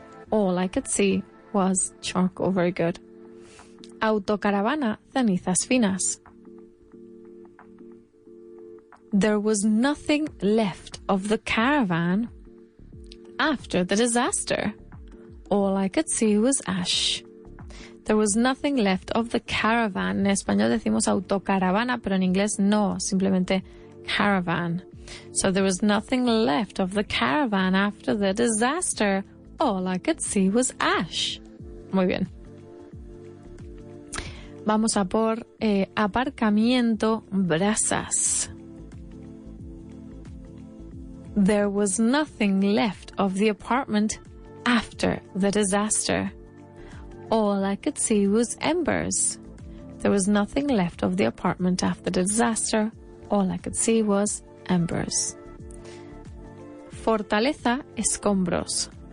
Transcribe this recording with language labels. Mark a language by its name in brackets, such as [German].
[English] All I could see was charcoal. Very good. [Spanish] Autocaravana, cenizas finas. [English] There was nothing left of the caravan after the disaster. All I could see was ash. There was nothing left of the caravan. [Spanish] En español decimos autocaravana, pero en inglés no, simplemente caravan. [English] So there was nothing left of the caravan after the disaster. All I could see was ash. [Spanish] Muy bien. Vamos a por aparcamiento, brasas. [English] There was nothing left of the apartment after the disaster. All I could see was embers. There was nothing left of the apartment after the disaster. All I could see was embers. [Spanish] Fortaleza, escombros.